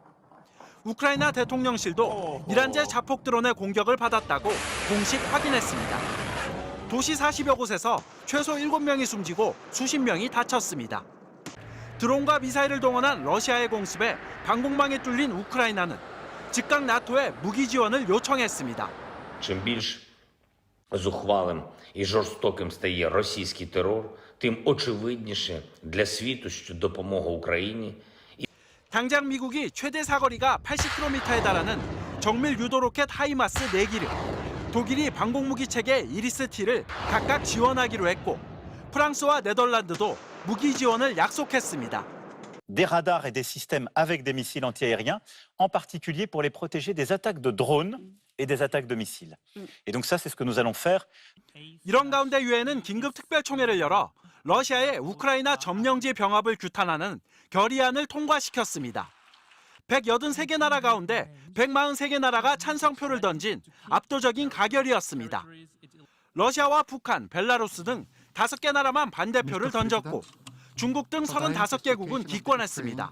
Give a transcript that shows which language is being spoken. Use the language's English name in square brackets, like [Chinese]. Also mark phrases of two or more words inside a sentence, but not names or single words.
[Korean] 우크라이나 대통령실도 이란제 자폭 드론의 공격을 받았다고 공식 확인했습니다. 도시 40여 곳에서 최소 7명이 숨지고 수십 명이 다쳤습니다. 드론과 미사일을 동원한 러시아의 공습에 방공망에 뚫린 우크라이나는 즉각 나토에 무기 지원을 요청했습니다. [Ukrainian] Чим більш зухвалим і жорстоким стає російський терор, тим очевидніше для світу, що допомога Україні. [Korean] 당장 미국이 최대 사거리가 80km에 달하는 정밀 유도 로켓 하이마스 4기를, 독일이 방공무기 체계 이리스-T를 각각 지원하기로 했고 프랑스와 네덜란드도 무기 지원을 약속했습니다. [French] Des radars et des systèmes avec des missiles antiaériens, en particulier pour les protéger des attaques de drones et des attaques de missiles. Et donc ça, c'est ce que nous allons faire. [Korean] 이런 가운데 유엔은 긴급 특별총회를 열어 러시아의 우크라이나 점령지 병합을 규탄하는 결의안을 통과시켰습니다. 183개 나라 가운데 143개 나라가 찬성표를 던진 압도적인 가결이었습니다. 러시아와 북한, 벨라루스 등 5개 나라만 반대표를 던졌고 중국 등 35개국은 기권했습니다.